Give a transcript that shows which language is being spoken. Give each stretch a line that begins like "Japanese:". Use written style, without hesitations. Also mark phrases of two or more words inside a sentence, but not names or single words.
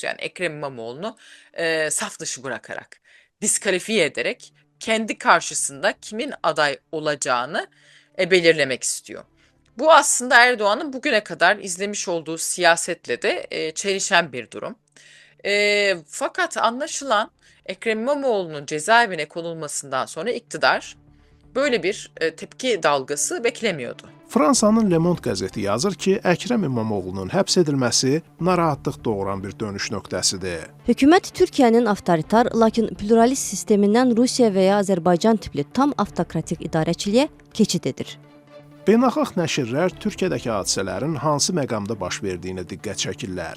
Turkish: Yani Ekrem İmamoğlu'nu saf dışı bırakarak, diskalifiye ederek kendi karşısında kimin aday olacağını belirlemek istiyor. Bu aslında Erdoğan'ın bugüne kadar izlemiş olduğu siyasetle de çelişen bir durum. Fakat anlaşılan Ekrem İmamoğlu'nun cezaevine konulmasından sonra iktidar böyle bir tepki dalgası beklemiyordu.
Azerbaijani: Fransanın Le Monde qəzeti yazır ki, Əkrəm İmamoğlu'nun həbs edilməsi narahatlıq doğuran bir dönüş nöqtəsidir. Hökumət Türkiyənin avtoritar, lakin pluralist sistemindən Rusiya və ya Azərbaycan tipli tam avtokratik idarəçiliyə keçid edir. Beynəlxalq nəşrlər Türkiyədəki hadisələrin hansı məqamda baş verdiyinə diqqət çəkirlər.